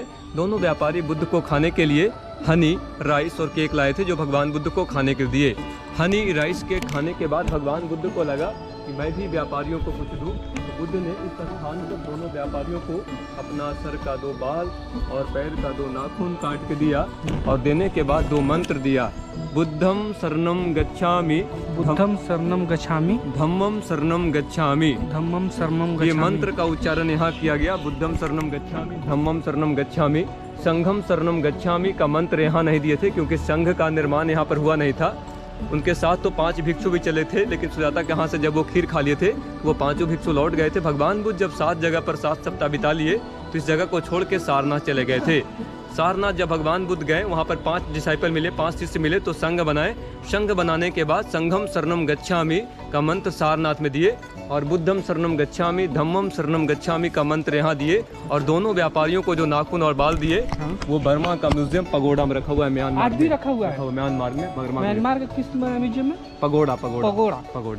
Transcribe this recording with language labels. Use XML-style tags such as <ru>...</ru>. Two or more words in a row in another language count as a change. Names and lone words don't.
<hi>दोनों व्यापारी बुद्ध को खाने के लिए</hi> <en>honey, rice</en> <hi>और केक लाए थे, जो भगवान बुद्ध को खाने के दिए।</hi> <en>honey, rice, cake</en> <hi>खाने के बाद भगवान बुद्ध को लगा कि मैं भी व्यापारियों को कुछ दूं। तो बुद्ध ने इस स्थान पर दोनों व्यापारियों को अपना सर का 2 बाल और पैर का 2 नाखून काट के दिया और देने के बाद 2 मंत्र दिया।</hi> <pi>बुद्धम शरणम गच्छामि, बुद्धम शरणम गच्छामि, धम्मम शरणम गच्छामि, धम्मम शरणम</pi> <hi>ये</hi> <pi>गच्छामि।</pi> <hi>मंत्र का उच्चारण यहाँ किया गया।</hi> <pi>बुद्धम शरणम गच्छामि, धम्मम शरणम गच्छामि, संघम शरणम गच्छामि</pi> <hi>का मंत्र यहाँ नहीं दिए थे, क्योंकि संघ का निर्माण यहाँ पर हुआ नहीं था। उनके साथ तो 5 भिक्षु भी चले थे, लेकिन सुजाता के यहाँ से जब वो खीर खा लिए थे, वो 5 भिक्षु लौट गए थे। भगवान बुद्ध जब 7 जगह पर 7 सप्ताह बिता लिए, तो इस जगह को छोड़ के सारनाथ चले गए थे। सारनाथ जब भगवान बुद्ध गए, वहाँ पर 5 डिसाइपल मिले, 5 शिष्य मिले, तो संघ बनाए। संघ बनाने के बाद</hi> <pi>संघम शरणम गच्छामि</pi> <hi>का मंत्र सारनाथ में दिए और</hi> <pi>बुद्धम शरणम गच्छामि, धम्मम शरणम गच्छामि</pi> <hi>का मंत्र यहाँ दिए। और दोनों व्यापारियों को जो नाखून और बाल दिए, वो बर्मा का म्यूजियम पगोड़ा में रखा हुआ है। म्यांमार आज भी रखा हुआ है म्यांमार में, म्यांमार के किस म्यूजियम में? पगोड़ा पगोड़ा पगोड़ा।</hi>